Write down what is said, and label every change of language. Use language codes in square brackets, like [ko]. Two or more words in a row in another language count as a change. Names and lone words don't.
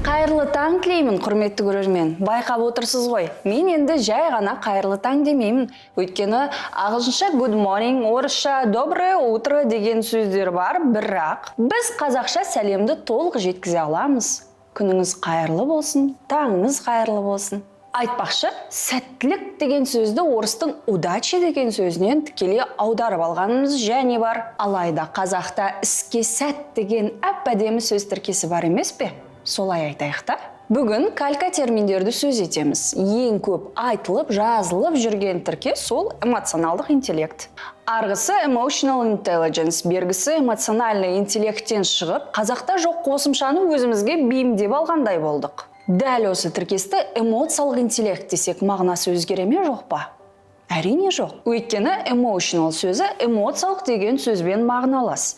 [kk] Қайырлы таң тілеймін, құрметті көрермен. Байқап отырсыз ғой. Мен енді жай ғана қайырлы таң демеймін. Өйткені ағылшынша [en] good morning, [kk] орысша [ru] доброе утро [kk] деген сөздер бар, бірақ біз қазақша сәлемді толық жеткізе аламыз. Күніңіз қайырлы болсын, таңыңыз қайырлы болсын. Айтпақшы, сәттілік деген сөзді орыстың удача деген сөзінен тікелей аударып алғанымыз және бар. Алайда қазақта іске сәт деген әп-әдемі сөз тіркесі бар емес пе? Солай айтайық та. Бүгін калька терминдерді сөз етеміз. Ең көп айтылып, жазылып жүрген тіркес сол эмоционалдық интеллект. Арғысы [en] emotional intelligence, [kk] бергісі [ru] эмоциональный интеллекттен [kk] шығып, қазақта жоқ қосымшаны өзімізге бейімдеп алғандай болдық. Дәл осы тіркесті эмоциялық интеллект десек, мағынасы өзгере ме жоқ па? Әрине жоқ. Өйткені emotional сөзі эмоциялық деген сөзбен мағыналас.